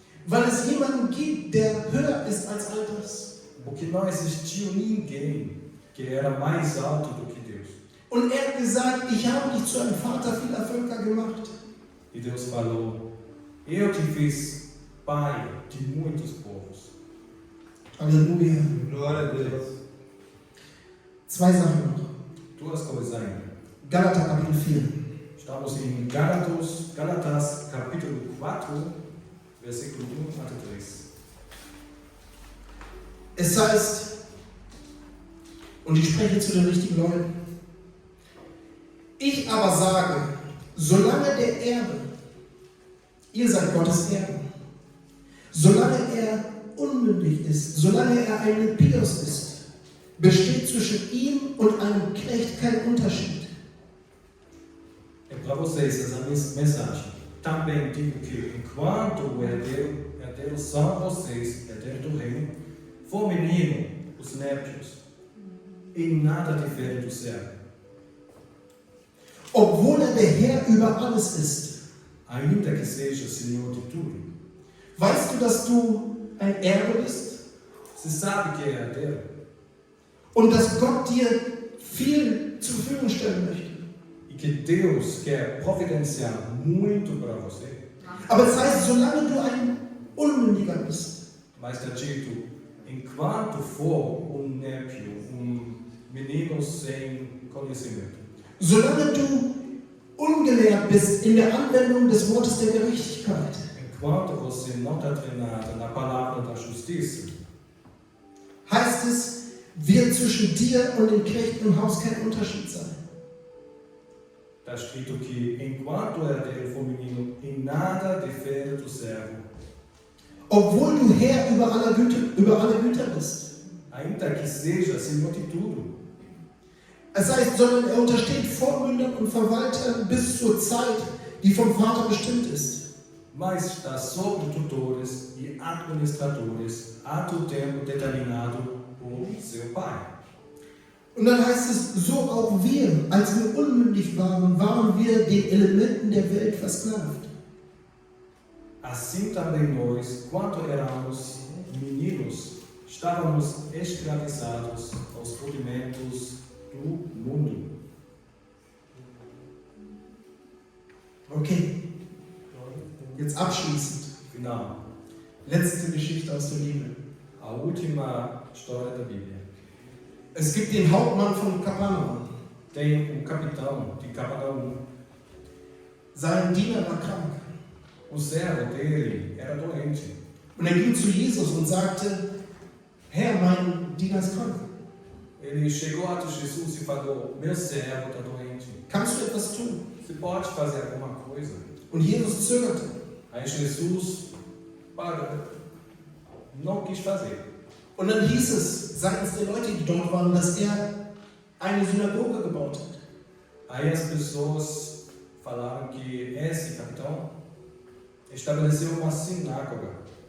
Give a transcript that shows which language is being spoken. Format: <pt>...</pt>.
<de>Weil es jemanden gibt, der höher ist als all das.</de> <pt>Porque não existiu ninguém que era mais alto do que Deus.</pt> <de>Und er hat gesagt, ich habe dich zu einem Vater vieler Völker gemacht.</de> <pt>E Deus falou: eu te fiz pai de muitos povos.</pt> <de>Halleluja.</de> <pt>Glória a Deus.</pt> <de>Zwei Sachen noch.</de> <pt>Duas coisas ainda.</pt> <de>Galater Kapitel 4.</de> <pt>Estamos em Gálatas capítulo 4, versículo 1 até 3.</pt> <de>Es heißt, und ich spreche zu den richtigen Leuten, ich aber sage, solange der Erbe, ihr seid Gottes Erben, solange er unmündig ist, solange er ein Nepios ist, besteht zwischen ihm und einem Knecht kein Unterschied.</de> <pt>É para vocês essa mensagem. Também digo que enquanto o herdeiro são vocês, herdeiro do reino, for menino, os népios, em nada difere do servo.</pt> <de>obwohl er der Herr über alles ist.</de> <pt>ainda que seja Senhor de tudo.</pt> <de>Weißt du, dass du ein Erbe bist?</de> <pt>Você sabe que é herdeiro</pt> <de>Und dass Gott dir viel zur Verfügung stellen möchte.</de> <pt>e que Deus quer providenciar muito para você.</pt> <de>Aber das heißt, solange du ein Unmündiger bist,</de> <pt>Mas está dito, enquanto for népio, menino sem conhecimento,</pt> <de>solange du ungelehrt bist in der Anwendung des Wortes der Gerechtigkeit,</de> <pt>enquanto você não está treinado na palavra da justiça,</pt> <de>heißt es, wird zwischen dir und den Knechten im Haus kein Unterschied sein.</de> <pt>está escrito que enquanto o herdeiro for menino, em nada difere do servo.</pt> <de>Obwohl du Herr über alle Güter bist.</de> <pt>Ainda que seja Senhor de tudo.</pt> <de>Es heißt, sondern er untersteht Vormündern und Verwaltern bis zur Zeit, die vom Vater bestimmt ist.</de> <pt>Mas está sobre tutores e administradores até o tempo determinado por seu Pai.</pt> <de>Und dann heißt es, so auch wir, als wir unmündig waren, waren wir den Elementen der Welt versklavt.</de> <pt>Assim também nós, quando éramos meninos, estávamos escravizados aos rudimentos do mundo.</pt> <de>Okay, jetzt abschließend.</de> <pt>Final,</pt> <de>Letzte Geschichte aus der Bibel.</de> <pt>a última história da Bíblia.</pt> <de>Es gibt den Hauptmann von Kapernaum.</de> <pt>Tem capitão de Capernaum.</pt> <de>Sein Diener war krank.</de> <pt>O servo dele era doente.</pt> <de>Und er ging zu Jesus und sagte, Herr, mein Diener ist krank.</de> <pt>Ele chegou até Jesus e falou: Meu servo está doente.</pt> <de>Kannst du etwas tun?</de> <pt>Você pode fazer alguma coisa?</pt> <de>Und Jesus zögerte.</de> <pt>Aí Jesus não quis fazer.</pt> <de>Und dann hieß es seitens der Leute, die dort waren, dass er eine Synagoge gebaut hat.</de> <pt>Aí as pessoas falaram que esse capitão estabeleceu uma sinagoga.</pt>